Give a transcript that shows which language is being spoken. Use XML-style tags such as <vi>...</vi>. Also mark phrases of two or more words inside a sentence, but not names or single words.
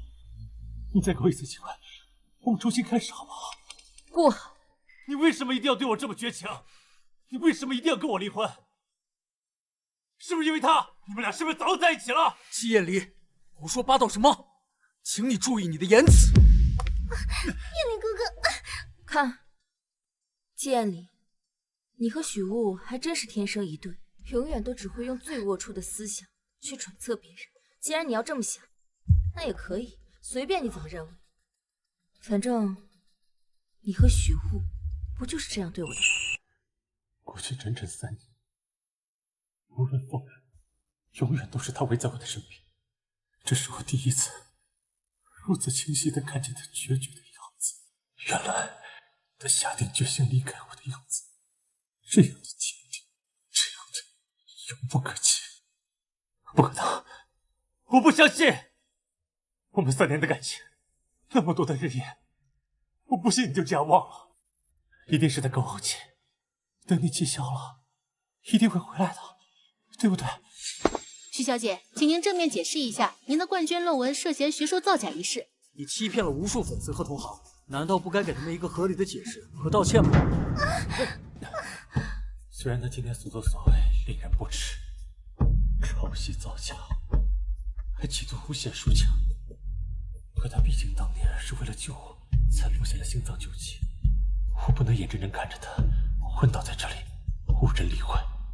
<zh>你再給我一次機會，我們重新開始好不好？不好。你為什麼一定要對我這麼絕情？你為什麼一定要跟我離婚？是不是因為他？你們倆是不是早就在一起了？季艷離，胡說八道什麼？請你注意你的言辭。艳離哥哥，看，季艷離，你和許物還真是天生一對，永遠都只會用最齷齪的思想去揣測別人。既然你要這麼想，那也可以，隨便你怎麼認為。反正你和許物不就是這樣對我的？過去整整3年，無論逢人，永遠都是他圍在我的身邊。這是我第一次如此清晰地看見他決絕的樣子。原來他下定決心離開我的樣子，這樣的堅定，這樣的遙不可及。不可能，我不相信！我們3年的感情，那麼多的日夜，我不信你就這樣忘了。一定是在跟我慪氣，等你氣消了，一定會回來的，對不對？許小姐，請您正面解釋一下您的冠軍論文涉嫌學術造假一事。你欺騙了無數粉絲和同行，難道不該給他們一個合理的解釋和道歉嗎？雖然他今天所作所為令人不齒，抄襲造假，還企圖誣陷舒晴，可他畢竟當年是為了救我才落下了心臟救急，我不能眼睜睜看着他昏倒在這裡，無人理會。</zh>